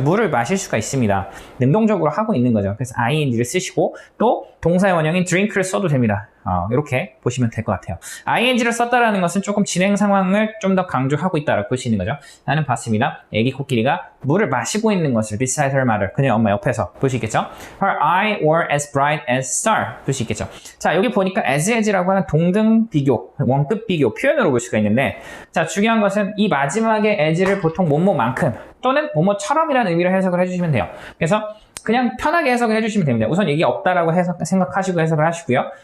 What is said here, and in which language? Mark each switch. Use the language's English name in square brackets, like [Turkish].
[Korean] 물을 마실 수가 있습니다. 능동적으로 하고 있는 거죠. 그래서 ing를 쓰시고 또 동사의 원형인 drink를 써도 됩니다. 이렇게 보시면 될 것 같아요. ing를 썼다라는 것은 조금 진행 상황을 좀 더 강조하고 있다라고 볼 수 있는 거죠. 나는 봤습니다. 애기 코끼리가 물을 마시고 있는 것을 [English] beside her mother, [Korean] 그녀의 엄마 옆에서 볼 수 있겠죠. [English] Her eye were as bright as star, [Korean] 볼 수 있겠죠. 자, 여기 보니까 as라고 하는 동등 비교, 원급 비교 표현으로 볼 수가 있는데 자, 중요한 것은 이 마지막에 as를 보통 뭐뭐만큼 또는 뭐뭐처럼이라는 의미로 해석을 해주시면 돼요. 그래서 그냥 편하게 해석을 해주시면 됩니다. 우선 이게 없다라고 생각하시고 해석을 하시고요.